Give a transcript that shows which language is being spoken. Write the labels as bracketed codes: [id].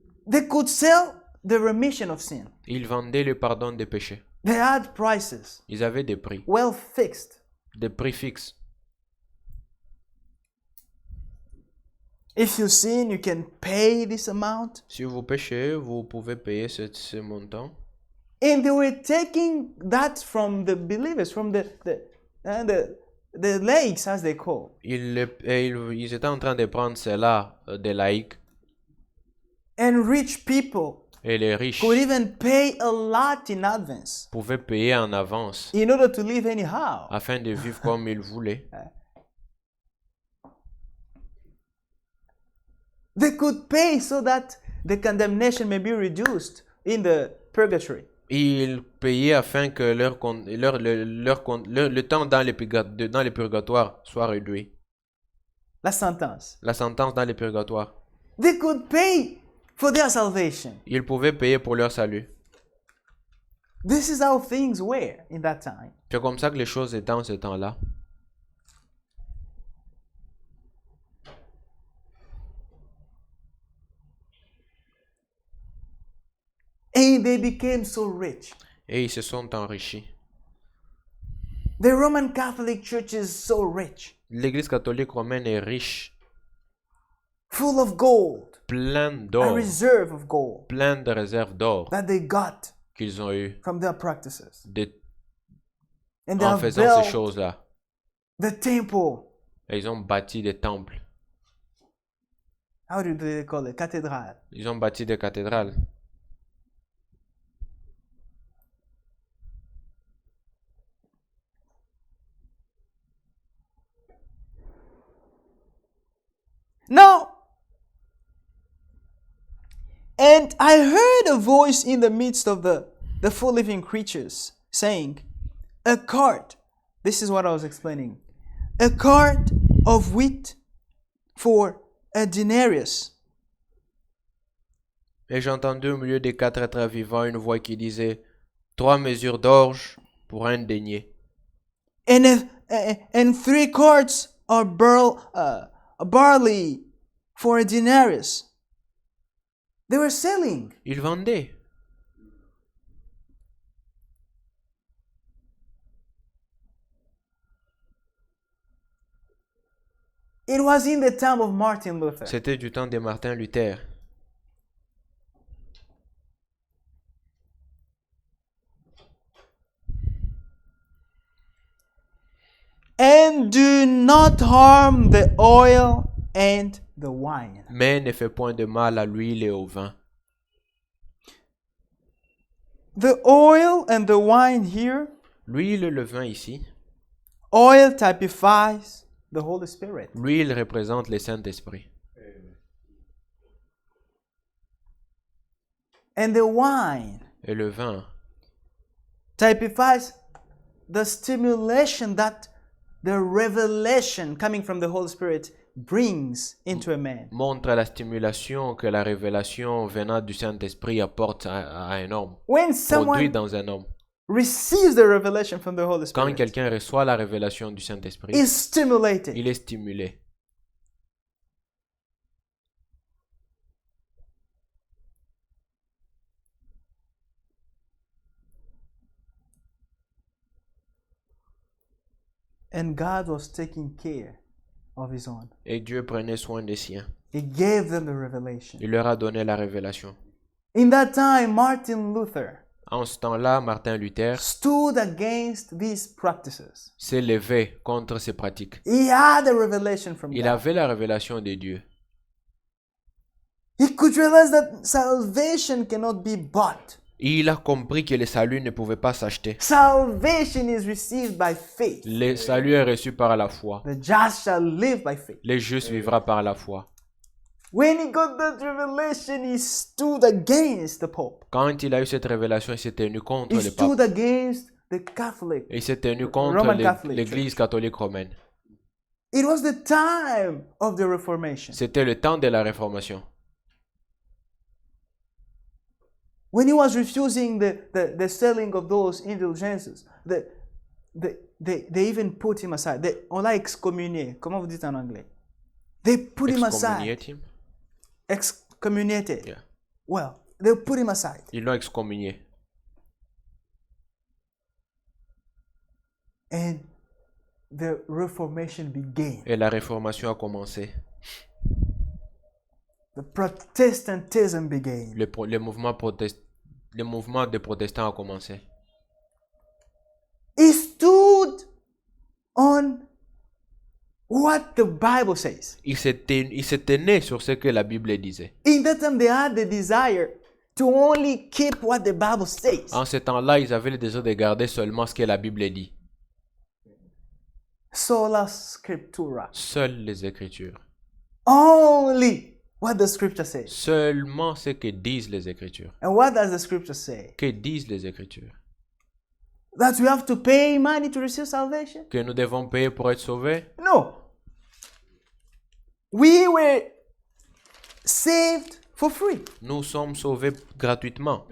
[en] They could sell the remission of sin. [fr] Ils vendaient le pardon des péchés. [en] They had prices, [fr] Ils avaient des prix [en] well fixed. [fr] fixes. [en] If you sin, you can pay this amount. [fr] Si vous péchez, vous pouvez payer ce montant. [en] And they were taking that from the believers, from the laïcs, as they call. [fr] Ils étaient en train de prendre cela des laïcs. [en] And rich people [fr] Et les riches [en] could even pay a lot in advance [fr] pouvaient payer en avance [en] in order to live anyhow. [fr] afin de vivre comme ils voulaient. [en] They could pay so that the condemnation may be reduced in the purgatory. [fr] Ils payaient afin que le temps dans les purgatoires soit réduit. La sentence. La sentence dans les purgatoires. [en] They could pay for their salvation. [fr] Ils pouvaient payer pour leur salut. [en] This is how things were in that time. [fr] C'est comme ça que les choses étaient en ce temps-là. [en] And they became so rich. [fr] Et ils se sont enrichis. [en] The Roman Catholic Church is so rich, [fr] L'Église catholique romaine est riche, [en] full of gold, [fr] pleine [en] a [fr] d'or, [en] reserve of gold [fr] pleine de réserves d'or [en] that they got [fr] qu'ils ont eu [en] from their practices. And they [fr] en [en] have [fr] faisant ces [en] built [fr] choses-là. [en] the temple. [fr] Et ils ont bâti des temples. [en] How do they call it? Cathedral. [fr] Ils ont bâti des cathédrales. [en] Now, and I heard a voice in the midst of the four living creatures saying, a cart, this is what I was explaining, a cart of wheat for a denarius. [fr] Et j'ai entendu au milieu des quatre êtres vivants une voix qui disait, 3 mesures d'orge pour un denier. [en] And 3 carts of barley for a denarius. They were selling. [fr] Ils vendaient. [en] It was in the time of Martin Luther. [fr] C'était du temps de Martin Luther. [en] And do not harm the oil and the wine. [fr] Mais ne fait point de mal à l'huile et au vin. [en] The oil and the wine here, [fr] L'huile et le vin ici. [en] oil typifies the Holy Spirit. [fr] L'huile représente le Saint-Esprit. [en] And the wine [fr] Et le vin [en] typifies the stimulation that the revelation coming from the Holy Spirit brings into a man. [fr] montre la stimulation que la révélation venant du Saint-Esprit apporte à un homme. [en] When [fr] Produit [en] someone [fr] dans un homme. [en] receives the revelation from the Holy [fr] Quand [en] Spirit, [fr] quelqu'un reçoit la révélation du Saint-Esprit, [en] is stimulated. [fr] il est stimulé. [en] And God was taking care of his own. [fr] Et Dieu prenait soin des siens. [en] He gave them the revelation. [fr] Il leur a donné la révélation. [en] In that time, Martin Luther [fr] En ce temps-là, Martin Luther [en] stood against these practices. [fr] s'est levé contre ces pratiques. [en] He had a revelation from [fr] Il [en] God. [fr] avait la révélation de Dieu. [en] He could realize that salvation cannot be bought. [fr] Il a compris que le salut ne pouvait pas s'acheter. [en] Salvation is received by faith. [fr] Le salut est reçu par la foi. [en] The just shall live by faith. [fr] Le juste vivra par la foi. [en] When he got that revelation, he stood against the Pope. [fr] Quand il a eu cette révélation, il s'est tenu contre [en] He [fr] le pape. [en] stood against the Catholic. [fr] Il s'est tenu contre [en] Roman Catholic [fr] l'Église catholique romaine. [en] It was the time of the Reformation. [fr] C'était le temps de la Réformation. [en] When he was refusing the selling of those indulgences, they even put him aside. [fr] On l'a excommunié. Comment vous dites en anglais? [en] They put him aside. [fr] Excommunié, Tim? [en] Excommuniated. Yeah. Well, they put him aside. [fr] Ils l'ont excommunié. [en] And the Reformation began. [fr] Et la Réformation a commencé. [en] The Protestantism began. [fr] Le mouvement des protestants a commencé. [en] He stood on what the Bible says. [fr] Il se tenait sur ce que la Bible disait. [en] In that time, they had the desire to only keep what the Bible says. [fr] En ce temps-là, ils avaient le désir de garder seulement ce que la Bible dit. [la] Sola Scriptura. [fr] Seules les Écritures. [en] Only what the Scripture says. [fr] Seulement ce que disent les Écritures. [en] And what does the Scripture say? [fr] Que disent les Écritures? [en] That we have to pay money to receive salvation? [fr] Que nous devons payer pour être sauvés? [en] No. We were saved for free. [fr] Nous sommes sauvés gratuitement.